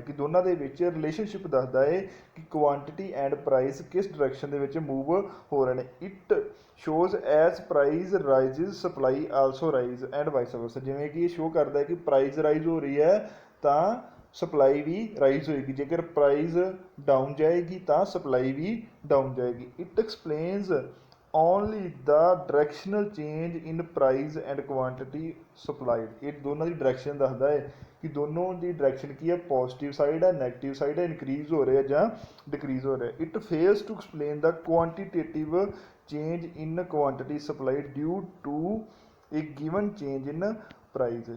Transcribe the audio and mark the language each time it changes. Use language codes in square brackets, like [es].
[pa] ਕਿ ਦੋਨਾਂ ਦੇ ਵਿੱਚ ਰਿਲੇਸ਼ਨਸ਼ਿਪ ਦੱਸਦਾ ਹੈ ਕਿ ਕੁਆਂਟਿਟੀ ਐਂਡ ਪ੍ਰਾਈਸ ਕਿਸ ਡਾਇਰੈਕਸ਼ਨ ਦੇ ਵਿੱਚ ਮੂਵ ਹੋ ਰਹੇ ਨੇ। [en] It shows as price rises supply also rise and vice versa. [pa] ਜਿਵੇਂ ਕਿ ਇਹ ਸ਼ੋਅ ਕਰਦਾ ਹੈ ਕਿ ਪ੍ਰਾਈਸ ਰਾਈਜ਼ ਹੋ ਰਹੀ ਹੈ ਤਾਂ ਸਪਲਾਈ ਵੀ ਰਾਈਜ਼ ਹੋਏਗੀ, ਜੇਕਰ ਪ੍ਰਾਈਸ ਡਾਊਨ ਜਾਏਗੀ ਤਾਂ ਸਪਲਾਈ ਵੀ ਡਾਊਨ ਜਾਏਗੀ। [en] It explains only the directional change in price and quantity supplied। [pa] ਇਹ ਦੋਨਾਂ ਦੀ ਡਾਇਰੈਕਸ਼ਨ ਦੱਸਦਾ ਹੈ ਕਿ ਦੋਨੋਂ ਦੀ ਡਾਇਰੈਕਸ਼ਨ ਕੀ ਹੈ, ਪੋਜ਼ਿਟਿਵ ਸਾਈਡ ਹੈ, ਨੈਗੇਟਿਵ ਸਾਈਡ ਹੈ, ਇਨਕਰੀਜ਼ ਹੋ ਰਿਹਾ ਜਾਂ ਡਿਕਰੀਜ਼ ਹੋ ਰਿਹਾ। [en] It fails to explain the quantitative change in quantity supplied due to a given change in price.